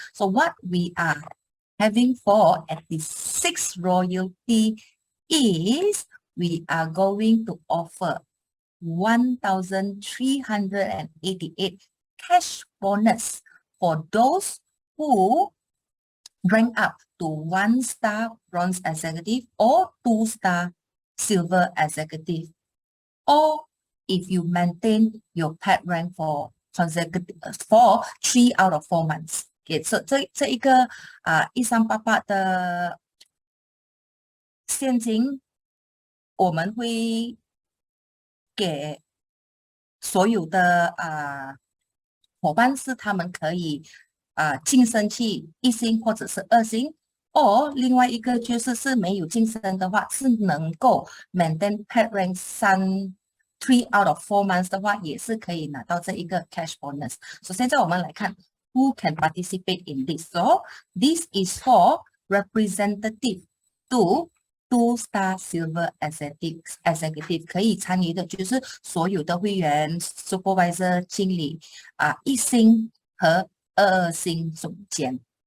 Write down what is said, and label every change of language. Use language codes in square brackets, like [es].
[en] So what we are having for at the 6th royalty is we are going to offer 1,388 cash bonus for those who rank up to 1-star bronze executive or 2-star silver executive, or if you maintain your pet rank for 3 out of 4 months. [zh] Okay, so 这一个138的现金，我们会给所有的伙伴，是他们可以晋升去1星或者是2星，或另外一个就是没有晋升的话，是能够 [en] maintain pet rank 3 out of 4 months [zh] 的话，也是可以拿到这一个 [en] cash bonus。 [zh] 所以现在我们来看 [en] who can participate in this. So this is for representative to 2-star silver executive [zh] 可以参与的就是所有的会员 supervisor 经理1星和2星总监。